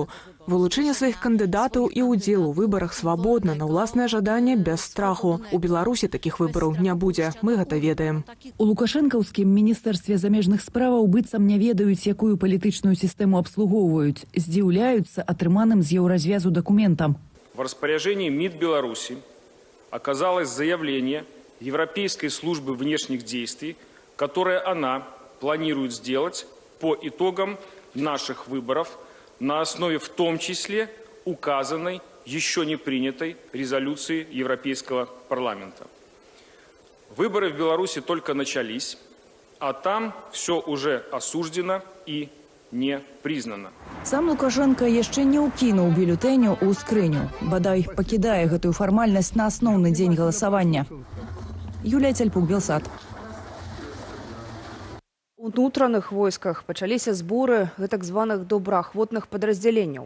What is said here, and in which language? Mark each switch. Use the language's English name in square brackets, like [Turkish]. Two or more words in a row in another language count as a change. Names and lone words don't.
[Belarusian] Вылучэнне сваіх кандыдатаў і ўдзел у выбарах свабодна, на ўласнае жаданне, без страху. У Беларусі такіх выбараў не будзе, мы гэта ведаем. У лукашэнкаўскім міністэрстве замежных справаў быццам не ведаюць, якую палітычную сістэму абслугоўваюць, здзіўляюцца атрыманым з еўразвязу дакументам. [Russian] В распоряжении МИД Беларуси оказалось заявление Европейской службы внешних действий, которое она планирует сделать по итогам наших выборов на основе в том числе указанной, еще не принятой резолюции Европейского парламента. Выборы в Беларуси только начались, а там все уже осуждено и не признано. [Belarusian] Сам Лукашенко яшчэ не ўкінуў бюлетэню ў скрыню. Бадай пакідае гэтую фармальнасць на асноўны дзень галасавання. Юлія Цяльпук, Белсат. У ўнутраных войсках пачаліся зборы гэтак званых добраахвотных падраздзяленняў.